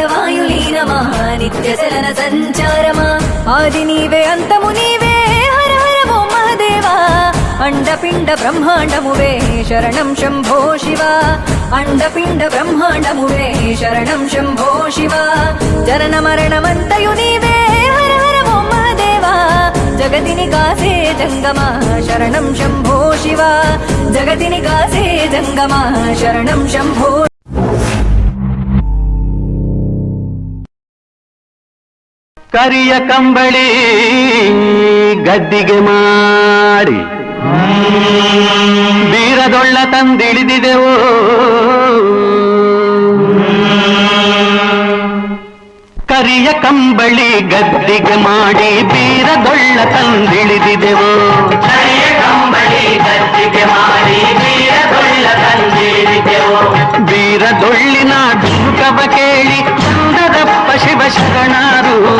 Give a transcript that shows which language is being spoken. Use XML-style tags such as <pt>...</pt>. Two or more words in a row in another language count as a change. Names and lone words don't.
<te>వాయులీనమా నిత్య చలన సంచారమా ఆది నీవే అంతము నీవే హర హర ఓం మహదేవా అండపిండ బ్రహ్మాండమువే శరణం శంభో శివ అండపిండ బ్రహ్మాండమువే శరణం శంభో శివ జనన మరణమంతయు నీవే హర హర ఓం మహదేవా జగతిని కాసే జంగమా శరణం శంభో శివ జగతిని కాసే జంగమా శరణం శంభో</te> <kn>ಕರಿಯ ಕಂಬಳಿ ಗದ್ದಿಗೆ ಮಾಡಿ ಬೀರದೊಳ್ಳ ತಂದಿಳಿದಿದೆವೋ ಕರಿಯ ಕಂಬಳಿ ಗದ್ದಿಗೆ ಮಾಡಿ ಬೀರದೊಳ್ಳ ತಂದಿಳಿದಿದೆವೋ ಕರಿಯ ಕಂಬಳಿ ಗದ್ದಿಗೆ ಮಾಡಿ ಬೀರದೊಳ್ಳ ತಂದಿಳಿದಿದೆವೋ ಬೀರದೊಳ್ಳಿನ ಡುಂಕವ ಕೇಳಿ ಸುಂದರಪ್ಪ ಶಿವ ಶರಣರು</kn>